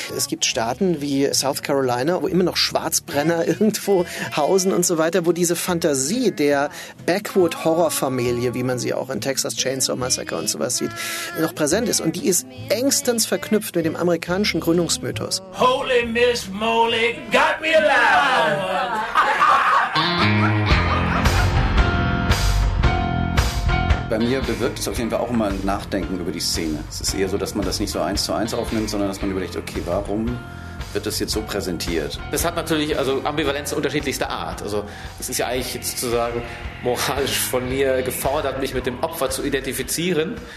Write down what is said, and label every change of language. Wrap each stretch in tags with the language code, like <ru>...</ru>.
<de>Es gibt Staaten wie South Carolina, wo immer noch Schwarzbrenner irgendwo hausen und so weiter, wo diese Fantasie der Backwood-Horror-Familie, wie man sie auch in Texas Chainsaw Massacre und sowas sieht, noch präsent ist. Und die ist engstens verknüpft mit dem amerikanischen Gründungsmythos.</de> <en>Holy Miss Moly, got me alive!</en> <de>Bei mir bewirkt es auf jeden Fall auch immer ein Nachdenken über die Szene. Es ist eher so, dass man das nicht so eins zu eins aufnimmt, sondern dass man überlegt, okay, warum wird das jetzt so präsentiert? Das hat natürlich also Ambivalenz unterschiedlichster Art. Also es ist ja eigentlich jetzt sozusagen moralisch von mir gefordert, mich mit dem Opfer zu identifizieren.</de>